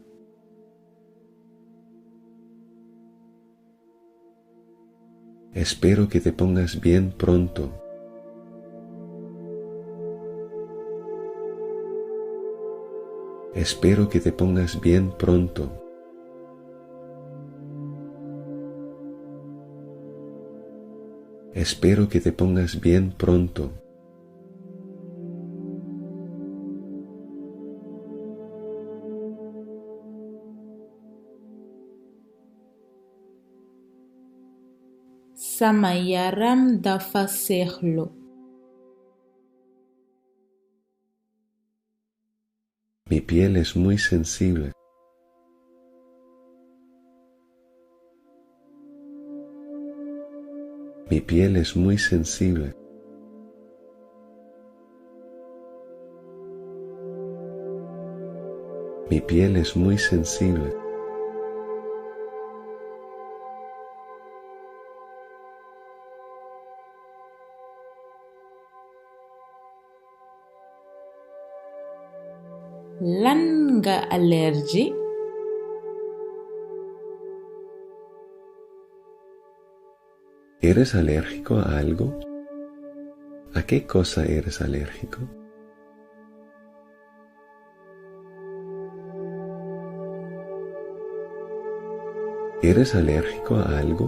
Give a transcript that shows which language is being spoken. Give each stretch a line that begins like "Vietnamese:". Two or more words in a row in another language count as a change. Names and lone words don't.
Spanish: Espero que te pongas bien pronto. Espero que te pongas bien pronto. Espero que te pongas bien pronto.
Wolof: Sama yaram dafa seexlu.
Spanish: Mi piel es muy sensible. Mi piel es muy sensible. Mi piel es muy sensible.
Wolof: Lan nga allergie?
Spanish: ¿Eres alérgico a algo? ¿A qué cosa eres alérgico? ¿Eres alérgico a algo?